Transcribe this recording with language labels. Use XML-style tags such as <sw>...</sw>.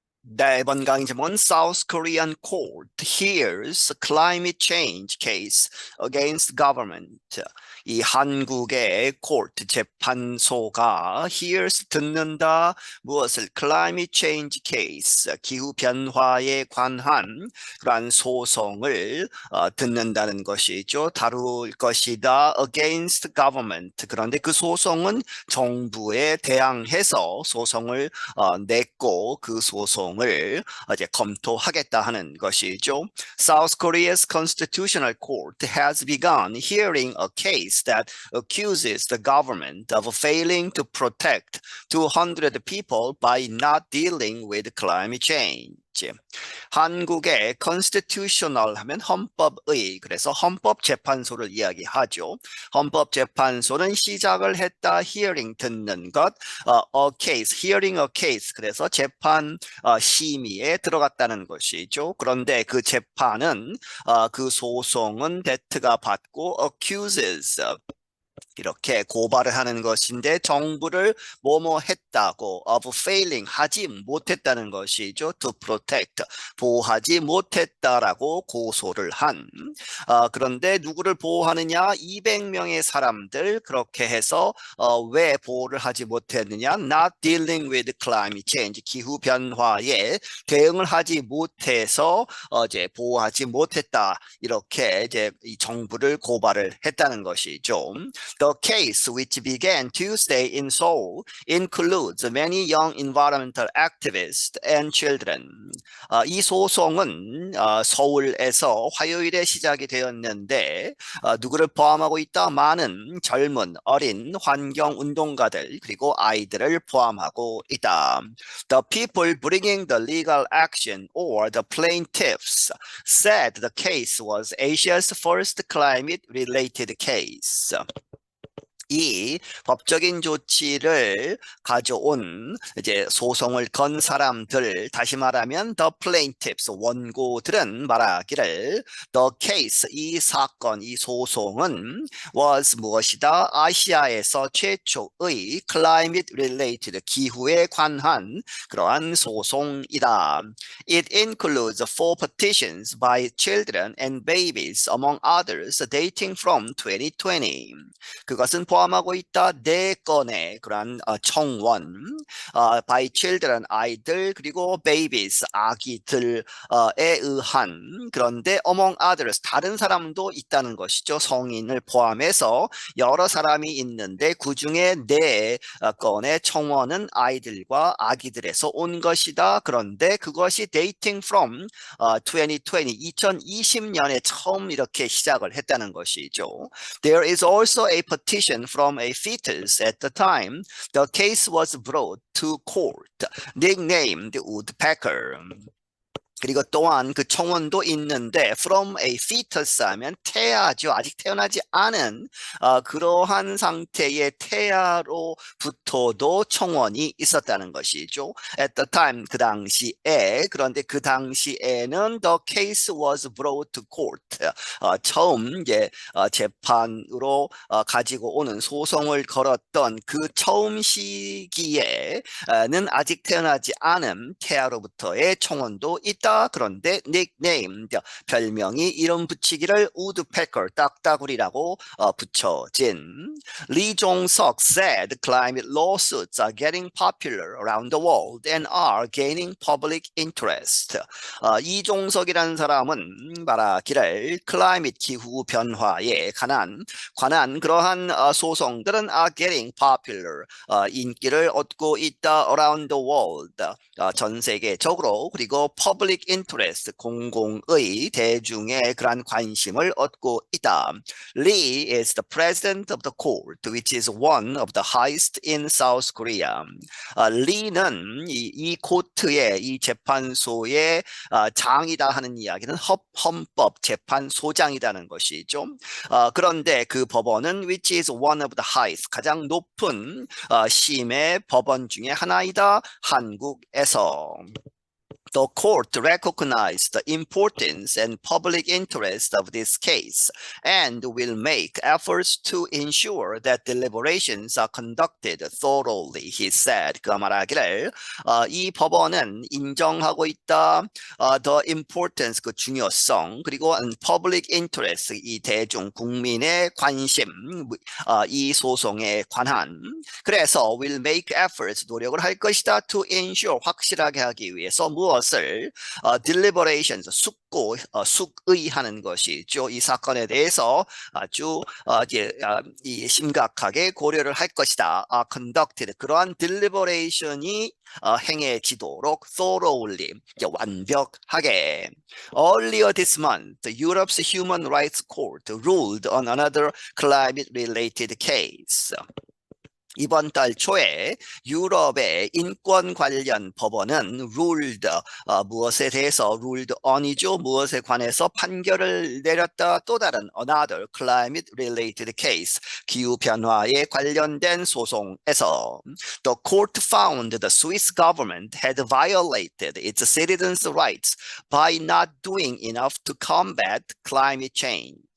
<ko>네, 이번 강의 제목은</ko> <en>South Korean court hears climate change case against government.</en> <ko>이 한국의 court 재판소가 hears 듣는다 무엇을</ko> <en>climate change case</en> <ko>기후 변화에 관한 그러한 소송을 듣는다는 것이죠. 다룰 것이다</ko> <en>against government.</en> <ko>그런데 그 소송은 정부에 대항해서 소송을 냈고 그 소송을 이제 검토하겠다 하는 것이죠.</ko> <en>South Korea's Constitutional Court has begun hearing a case that accuses the government of failing to protect 200 people by not dealing with climate change.</en> <ko>한국의 constitutional 하면 헌법의, 그래서 헌법재판소를 이야기하죠. 헌법재판소는 시작을 했다, hearing 듣는 것, a case,</ko> <en>hearing a case,</en> <ko>그래서 재판 심의에 들어갔다는 것이죠. 그런데 그 재판은 그 소송은 데트가 받고 accuses 이렇게 고발을 하는 것인데 정부를 뭐뭐 했다고</ko> <en>of failing</en> <ko>하지 못했다는 것이죠.</ko> <en>to protect</en> <ko>보호하지 못했다라고 고소를 한 그런데 누구를 보호하느냐 200명의 사람들 그렇게 해서 왜 보호를 하지 못했느냐</ko> <en>not dealing with climate change</en> <ko>기후 변화에 대응을 하지 못해서 이제 보호하지 못했다 이렇게 이제 이 정부를 고발을 했다는 것이죠.</ko> <en>The case, which began Tuesday in Seoul, includes many young environmental activists and children.</en> <ko>이 소송은 서울에서 화요일에 시작이 되었는데 누구를 포함하고 있다? 많은 젊은 어린 환경운동가들 그리고 아이들을 포함하고 있다.</ko> <en>The people bringing the legal action or the plaintiffs said the case was Asia's first climate-related case.</en> <ko>이 법적인 조치를 가져온 이제 소송을 건 사람들 다시 말하면</ko> <en>the plaintiffs</en> <ko>원고들은 말하기를</ko> <en>the case</en> <ko>이 사건 이 소송은 was 무엇이다 아시아에서 최초의</ko> <en>climate related</en> <ko>기후에 관한 그러한 소송이다.</ko> <en>It includes 4 petitions by children and babies among others dating from 2020.</en> <ko>그것은 포함하고 있다 4건의 그러한 청원,</ko> <en>by children</en> <ko>아이들 그리고 babies 아기들에 의한 그런데</ko> <en>among others</en> <ko>다른 사람도 있다는 것이죠. 성인을 포함해서 여러 사람이 있는데 그 중에 4건의 청원은 아이들과 아기들에서 온 것이다. 그런데 그것이</ko> <en>dating from</en> <ko>2020년에 처음 이렇게 시작을 했다는 것이죠.</ko> <en>There is also a petition from a fetus at the time the case was brought to court, nicknamed Woodpecker.</en> <ko>그리고 또한 그 청원도 있는데 from a fetus 하면 태아죠. 아직 태어나지 않은 그러한 상태의 태아로부터도 청원이 있었다는 것이죠.</ko> <en>At the time</en> <ko>그 당시에 그런데 그 당시에는</ko> <en>the case was brought to court</en> <ko>처음 이제 재판으로 가지고 오는 소송을 걸었던 그 처음 시기에는 아직 태어나지 않은 태아로부터의 청원도 있다. 그런데</ko> <en>nicknamed</en> <ko>별명이 이름 붙이기를 우드패커 딱따구리라고 붙여진</ko> <en>Lee Jong-seok said climate lawsuits are getting popular around the world and are gaining public interest.</en> <ko>이종석이라는 사람은 말하기를 클라이밋 기후 변화에 관한 그러한 소송들은</ko> <en>are getting popular</en> <ko>인기를 얻고 있다</ko> <en>around the world</en> <ko>전 세계적으로 그리고</ko> <en>public interest</en> <ko>공공의 대중의 그러한 관심을 얻고 있다.</ko> <en>Lee is the president of the court, which is one of the highest in South Korea.</en> <ko>리는 이 코트의 이 재판소의 장이다 하는 이야기는 헌법 재판소장이라는 것이죠. 그런데 그 법원은</ko> <en>which is one of the highest</en> <ko>가장 높은 심의 법원 중에 하나이다 한국에서.</ko> <en>The court recognized the importance and public interest of this case and will make efforts to ensure that deliberations are conducted thoroughly, he said.</en> <ko>그 말하기를 이 법원은 인정하고 있다.</ko> <en>The importance,</en> <ko>그 중요성, 그리고</ko> <en>public interest,</en> <ko>이 대중 국민의 관심, 이 소송에 관한. 그래서</ko> <en>will make efforts,</en> <ko>노력을 할 것이다.</ko> <en>To ensure,</en> <ko>확실하게 하기 위해서 무엇을 deliberations, 숙의하는 것이죠. 이 사건에 대해서 아주 이 심각하게 고려를 할 것이다. conducted, 그러한 deliberation이 행해지도록 thoroughly, 완벽하게.</ko> <en>Earlier this month, Europe's Human Rights Court ruled on another climate-related case.</en> <ko>이번 달 초에 유럽의 인권 관련 법원은 ruled, 무엇에 대해서</ko> <en>ruled on</en> <ko>이죠. 무엇에 관해서 판결을 내렸다. 또 다른</ko> <en>another climate related case,</en> <ko>기후변화에 관련된 소송에서</ko> <en>the court found the Swiss government had violated its citizens' rights by not doing enough to combat climate change.</en>